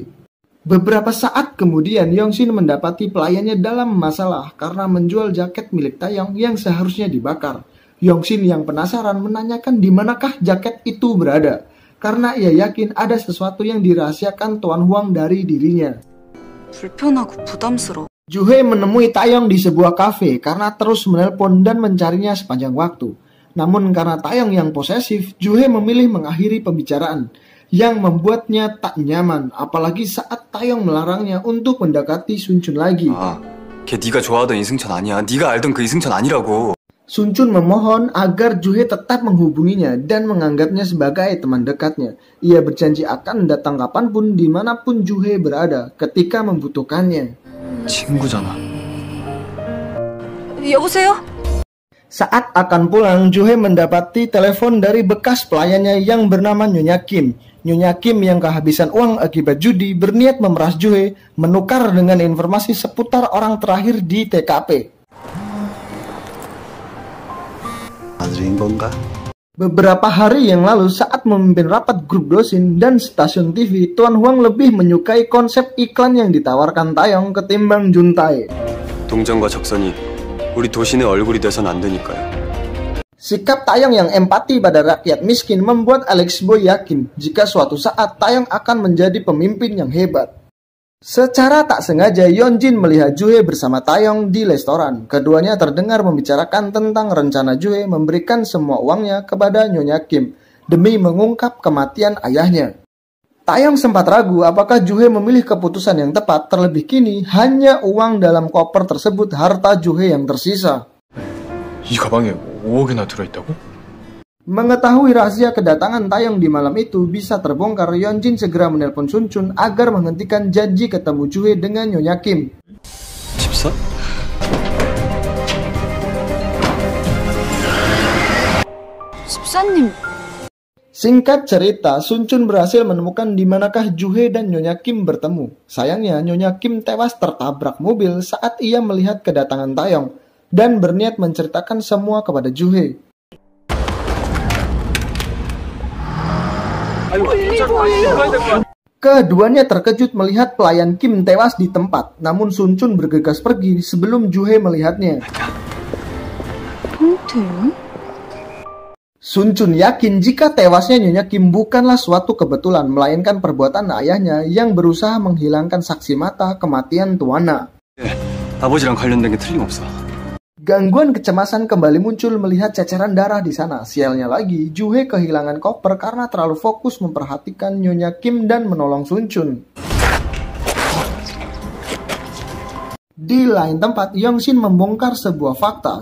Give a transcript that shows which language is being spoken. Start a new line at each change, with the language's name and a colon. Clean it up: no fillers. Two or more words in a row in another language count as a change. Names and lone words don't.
Indonesian: Beberapa saat kemudian, Yongshin mendapati pelayannya dalam masalah karena menjual jaket milik Taeyong yang seharusnya dibakar. Yongshin yang penasaran menanyakan di manakah jaket itu berada, karena ia yakin ada sesuatu yang dirahasiakan Tuan Huang dari dirinya.
Korean: 불편하고 부담스러워.
Indonesian: Juhe menemui Taeyong di sebuah kafe karena terus menelpon dan mencarinya sepanjang waktu. Namun karena Taeyong yang posesif, Juhe memilih mengakhiri pembicaraan yang membuatnya tak nyaman, apalagi saat Taeyong melarangnya untuk mendekati Sun Chun lagi.
Korean: 아, 걔 네가 좋아하던 이승천 아니야. 네가 알던 그 이승천 아니라고.
Indonesian: Sun Chun memohon agar Juhe tetap menghubunginya dan menganggapnya sebagai teman dekatnya. Ia berjanji akan datang kapanpun dimanapun Juhe berada ketika membutuhkannya.
Korean: 친구잖아. 여보세요?
Indonesian: Saat akan pulang, Juhe mendapati telepon dari bekas pelayannya yang bernama Nyonya Kim. Nyonya Kim yang kehabisan uang akibat judi berniat memeras Juhe menukar dengan informasi seputar orang terakhir di TKP. Beberapa hari yang lalu saat memimpin rapat grup Dosin dan stasiun TV, Tuan Huang lebih menyukai konsep iklan yang ditawarkan Taeyong ketimbang Juntae.
Korean: 동정과 적선이 우리 도신의 얼굴이 돼선 안 되니까요.
Indonesian: Sikap Taeyong yang empati pada rakyat miskin membuat Alex Boy yakin jika suatu saat Taeyong akan menjadi pemimpin yang hebat. Secara tak sengaja, Yeonjin melihat Juhe bersama Taeyong di restoran. Keduanya terdengar membicarakan tentang rencana Juhe memberikan semua uangnya kepada Nyonya Kim demi mengungkap kematian ayahnya. Taeyong sempat ragu apakah Juhe memilih keputusan yang tepat, terlebih kini hanya uang dalam koper tersebut harta Juhe yang tersisa.
Korean: 이 가방에 5억이나 들어있다고?
Indonesian: Mengetahui rahasia kedatangan Taeyong di malam itu bisa terbongkar, Yeonjin segera menelpon Sun Chun agar menghentikan janji ketemu Juhe dengan Nyonya Kim.
Korean: 집사? 집사님.
Indonesian: Singkat cerita, Sun Chun berhasil menemukan di manakah Juhe dan Nyonya Kim bertemu. Sayangnya, Nyonya Kim tewas tertabrak mobil saat ia melihat kedatangan Taeyong dan berniat menceritakan semua kepada Juhe. Keduanya terkejut melihat pelayan Kim tewas di tempat, namun Sun Chun bergegas pergi sebelum Juhe melihatnya.
Korean: 홍태용?
Indonesian: Sun Chun yakin jika tewasnya Nyonya Kim bukanlah suatu kebetulan, melainkan perbuatan ayahnya yang berusaha menghilangkan saksi mata kematian Tuana.
Korean: 아버지랑 관련된 게 틀림없어.
Indonesian: Gangguan kecemasan kembali muncul melihat ceceran darah di sana. Sialnya lagi, Juhe kehilangan koper karena terlalu fokus memperhatikan Nyonya Kim dan menolong Sun Chun. Di lain tempat, Yongshin membongkar sebuah fakta.